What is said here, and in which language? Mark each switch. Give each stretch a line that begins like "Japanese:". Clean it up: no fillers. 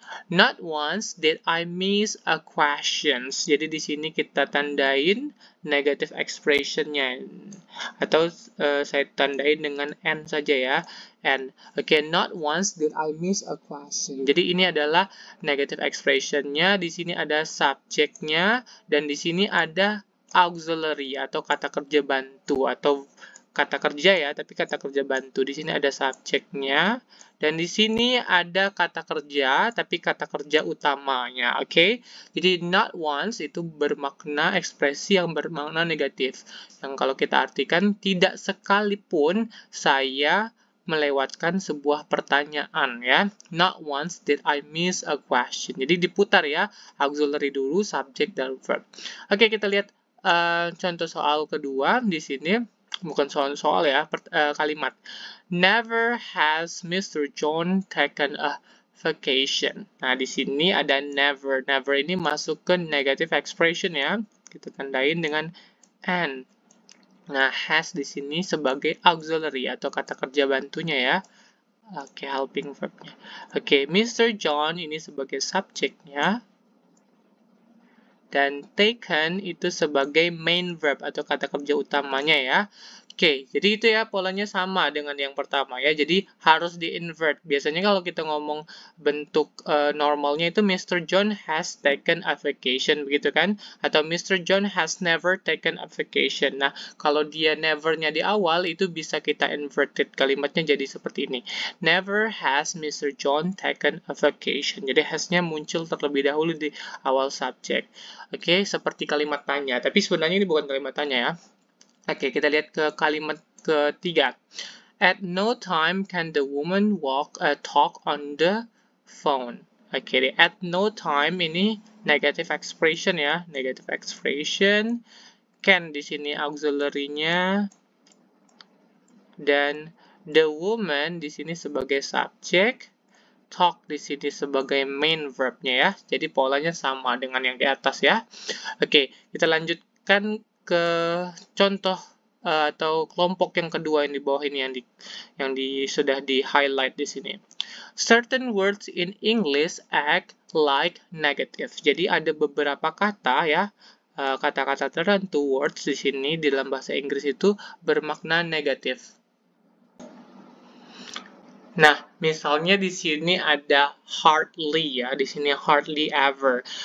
English: Not once did I miss a question.
Indonesian: Jadi di sini kita tandain negative expression-nya atau saya tandain dengan n saja ya.
English: And okay, not once did I miss a question.
Indonesian: Jadi ini adalah negative expression-nya. Di sini ada subject-nya dan di sini ada auxiliary atau kata kerja bantu atau kata kerja ya, tapi kata kerja bantu. Di sini ada subjeknya dan di sini ada kata kerja, tapi kata kerja utamanya. Oke, jadi not once itu bermakna ekspresi yang bermakna negatif. Yang kalau kita artikan tidak sekalipun saya melewatkan sebuah pertanyaan ya.
English: Not once did I miss a question.
Indonesian: Jadi diputar ya, auxiliary dulu, subject dan verb. Oke, kita lihat contoh soal kedua di sini. Bukan soal ya, kalimat.
English: Never has Mr. John taken a vacation.
Indonesian: Nah, di sini ada never. Never ini masuk ke negative expression ya. Kita tandain dengan N. Nah, has di sini sebagai auxiliary atau kata kerja bantunya ya. Oke, helping verbnya. Oke, Mr. John ini sebagai subjeknya. Dan taken itu sebagai main verb atau kata kerja utamanya ya. Oke, jadi itu ya polanya sama dengan yang pertama ya. Jadi harus di-invert. Biasanya kalau kita ngomong bentuk normalnya itu Mr.
English: John has taken a vacation
Indonesian: begitu kan? Atau
English: Mr. John has never taken a vacation.
Indonesian: Nah, kalau dia never-nya di awal itu bisa kita inverted. Kalimatnya jadi seperti ini.
English: Never has Mr. John taken a vacation.
Indonesian: Jadi has-nya muncul terlebih dahulu di awal subjek. Oke, seperti kalimat tanya. Tapi sebenarnya ini bukan kalimat tanya ya. Oke, kita lihat ke kalimat ketiga.
English: At no time can the woman talk on the phone.
Indonesian: Oke, at no time ini negative expression ya, negative expression. Can di sini auxiliary-nya dan the woman di sini sebagai subjek. Talk di sini sebagai main verb-nya ya. Jadi polanya sama dengan yang di atas ya. Oke, kita lanjutkan ke contoh atau kelompok yang kedua yang di bawah ini yang sudah di highlight di sini.
English: Certain words in English act like negative.
Indonesian: Jadi ada beberapa kata ya, kata-kata tertentu words di sini di dalam bahasa Inggris itu bermakna negatif. Nah, misalnya di sini ada hardly ya, di sini hardly ever.